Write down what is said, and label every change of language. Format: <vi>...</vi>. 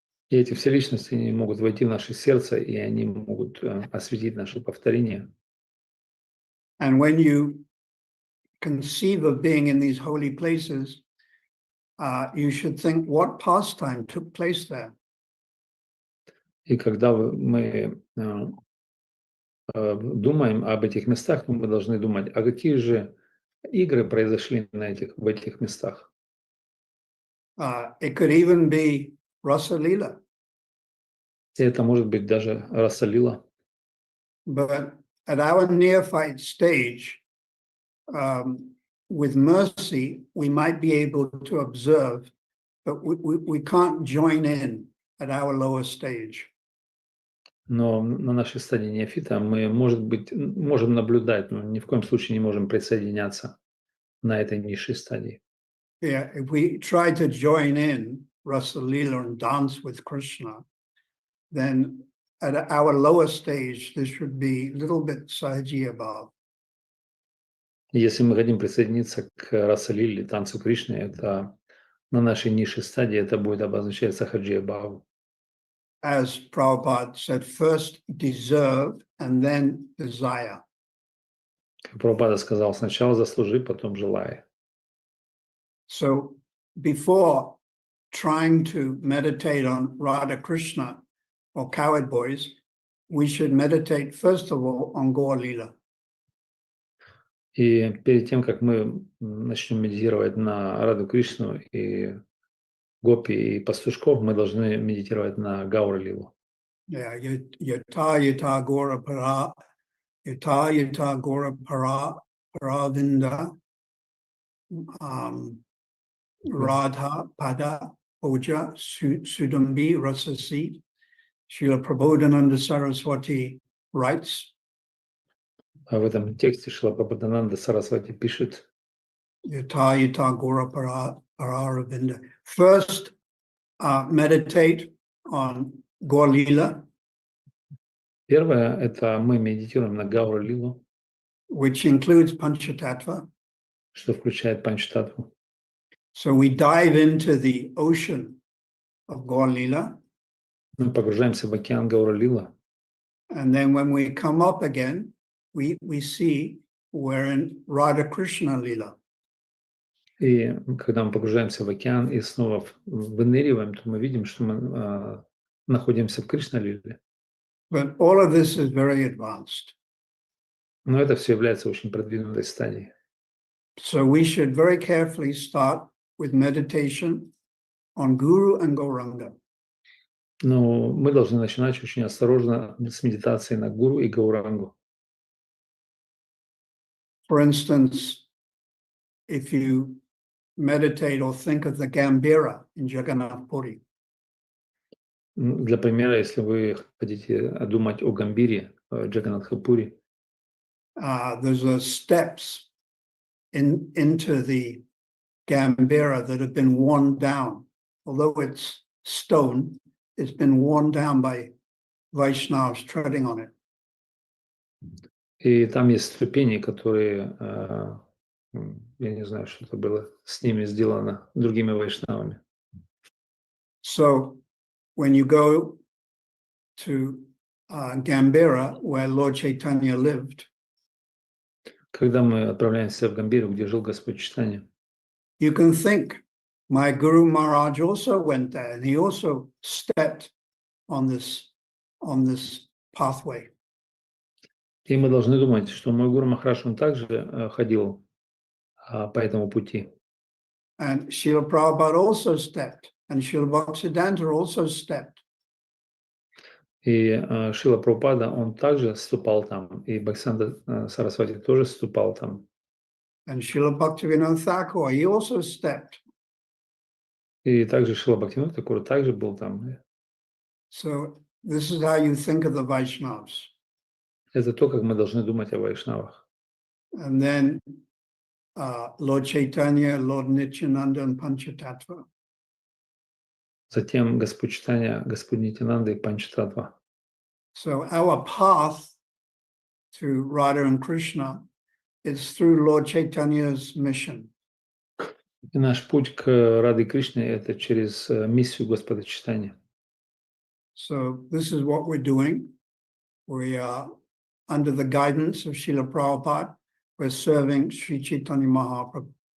<ru>И эти все личности они могут войти в наше сердце, и они могут осветить наше повторение.</ru> <en>And when you conceive of being in these holy places, you should think what pastime took place there.</en> <ru>И когда мы думаем об этих местах, мы должны думать, а какие же игры произошли в этих местах.</ru> <en>It could even be Rasa Lila.</en> <ru>И это может быть даже Раса Лила.</ru> <en>But at our neophyte stage, with mercy, we might be able to observe, but we can't join in at our lower stage.</en> <ru>Но на нашей стадии неофита мы, может быть, можем наблюдать, но ни в коем случае не можем присоединяться на этой низшей стадии.</ru> <en>Yeah, if we try to join in Rasa Lila and dance with Krishna, then at our lower stage, this should be a little bit Sahaji above.</en> <ru>Если мы хотим присоединиться к Раса Лиле, танцу Кришны, это на нашей низшей стадии это будет обозначать Сахаджи Бхаву.</ru> <en>As Prabhupada said, first deserve and then desire.</en> <ru>Как Прабхупада сказал, сначала заслужи, потом желай.</ru> <en>So before trying to meditate on Radha Krishna or coward boys, we should meditate first of all on Gaur Lila.</en> <ru>И перед тем, как мы начнем медитировать на Раду Кришну и Гопи и пастушков, мы должны медитировать на Гаура Лилу.</ru> <sa>Yeah, yata Gora para, yata Gora paravinda, Radha pada oja sudambi rasasi.</sa> <en>Srila Prabodhananda Saraswati writes,</en> <ru>А в этом тексте Шрила Прабхупадананда Сарасвати пишет,</ru> <sa>Yata Gora Paravinda.</sa> <en>First, meditate on Gaur Lila,</en> <ru>первое, это мы медитируем на Гаура Лилу,</ru> <en>which includes Panchatattva.</en> <ru>что включает Панчтаттву.</ru> <en>So we dive into the ocean of Gaur Lila,</en> <ru>Мы погружаемся в океан Гаура Лила,</ru> <en>and then when we come up again, we see we're in Radha Krishna Lila.</en> <ru>и когда мы погружаемся в океан и снова выныриваем, то мы видим, что мы находимся в Кришна-лиле.</ru> <en>But all of this is very advanced.</en> <ru>Но это все является очень продвинутой стадией.</ru> <en>So we should very carefully start with meditation on Guru and Gauranga.</en> <ru>Но мы должны начинать очень осторожно с медитации на гуру и гаурангу.</ru> <en>For instance, if you meditate or think of the Gambhira in Jagannath Puri,</en> <ru>Для примера, если вы хотите думать о Гамбире, Джаганатхапури,</ru> <en>there's a steps into the Gambhira that have been worn down. Although it's stone, it's been worn down by Vaishnavas treading on it.</en> <ru>и там есть ступени, которые, я не знаю, что это было с ними сделано другими вайшнавами.</ru> <en>So when you go to Gambhira, where Lord Chaitanya lived,</en> <ru>Когда мы отправляемся в Гамбиру, где жил Господь Чайтанья,</ru> <en>you can think, my Guru Maharaj also went there and he also stepped on this pathway.</en> <ru>и мы должны думать, что мой Гуру Махарадж, он также ходил по этому пути.</ru> <en>And Srila Prabhupada also stepped, and Srila Bhaktisiddhanta also stepped.</en> <ru>И Шрила Прабхупада, он также ступал там, и Бхактисиданта Сарасвати тоже ступал там.</ru> <en>And Srila Bhaktivinoda Thakur, he also stepped.</en> <ru>И также Шрила Бхактивинода Тхакур также был там.</ru> <en>So this is how you think of the Vaishnavas.</en> <ru>Это то, как мы должны думать о вайшнавах.</ru> <en>And then Lord Chaitanya, Lord Nityananda, and Panchatattva.</en> <ru>Затем Господь Чайтанья, Господь Нитянанда и Панчататтва.</ru> <en>So our path to Radha and Krishna is through Lord Chaitanya's mission.</en> <ru>И наш путь к Раде Кришне – это через миссию Господа Чайтаньи.</ru> <en>So this is what we're doing. We are under the guidance of Srila Prabhupada. We're serving Sri Chaitanya Mahaprabhu.</en>